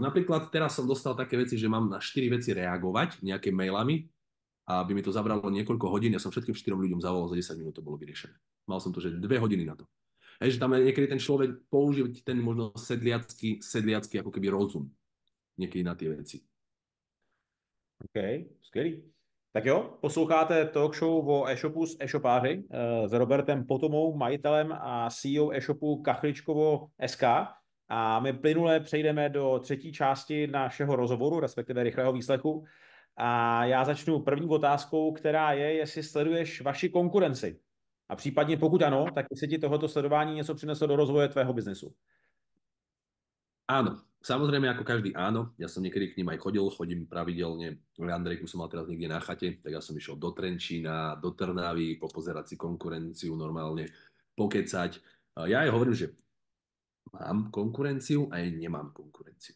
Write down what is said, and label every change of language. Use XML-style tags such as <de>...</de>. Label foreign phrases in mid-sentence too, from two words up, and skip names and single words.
<sk>Napríklad teraz som dostal také veci, že mám na 4 veci reagovať nejaké mailami, a aby mi to zabralo niekoľko hodín, ja som všetkým 4 ľuďom zavolal, za 10 minút to bolo vyriešené. Mal som to, že 2 hodiny na to. Že tam niekedy ten človek používa ten možno sedliacky ako keby rozum niekedy na tie veci. OK,</sk> <cs>skvělý. Tak jo, posloucháte</cs> <en>talk show</en> <cs>o e-shopu s e-shopáři s Robertem Potomou, majitelem a CEO e-shopu Kachličkovo SK. A my plynule přejdeme do třetí části našeho rozhovoru, respektive rychlého výslechu. A já začnu první otázkou, která je, jestli sleduješ vaši konkurenci. A případně pokud ano, tak jestli ti tohoto sledování něco přineslo do rozvoje tvého biznesu.</cs> <sk>Áno, samozrejme ako každý áno. Ja som niekedy k ním aj chodím pravidelne. Andrejku som mal teraz niekde na chate, tak ja som išiel do Trenčína, do Trnavy, popozerať si konkurenciu normálne, pokecať. Ja aj hovorím, že mám konkurenciu a aj nemám konkurenciu.</sk>